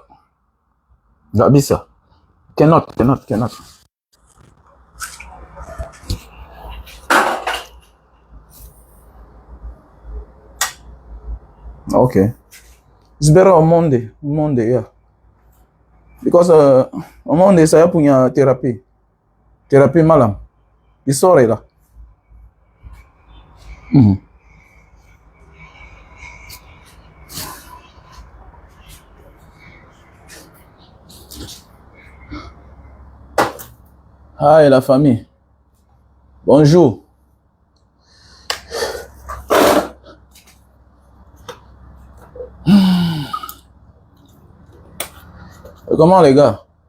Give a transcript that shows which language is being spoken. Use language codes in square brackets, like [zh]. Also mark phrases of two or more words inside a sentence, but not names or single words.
[en] That be so. Cannot. Okay. It's better on Monday. Monday, yeah. Because on Monday, [id] saya punya terapi. Terapi malam. Di sore lah. [fr] Hi, la famille. Bonjour. Comment les gars?